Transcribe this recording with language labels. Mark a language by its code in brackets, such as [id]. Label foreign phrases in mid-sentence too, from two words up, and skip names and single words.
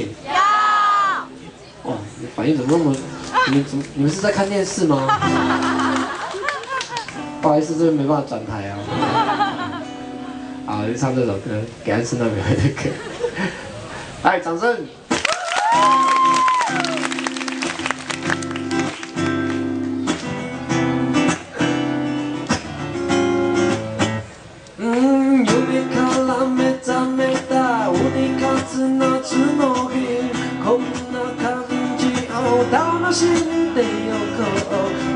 [zh] 要。哇，你反应怎么那么？你们是在看电视吗？不好意思，这边没办法转台啊。好，就唱这首歌，给安室奈美惠的歌。来，掌声！ [ja] 夢から目覚めた鬼活夏の日、こんな感じを楽しんでよこう。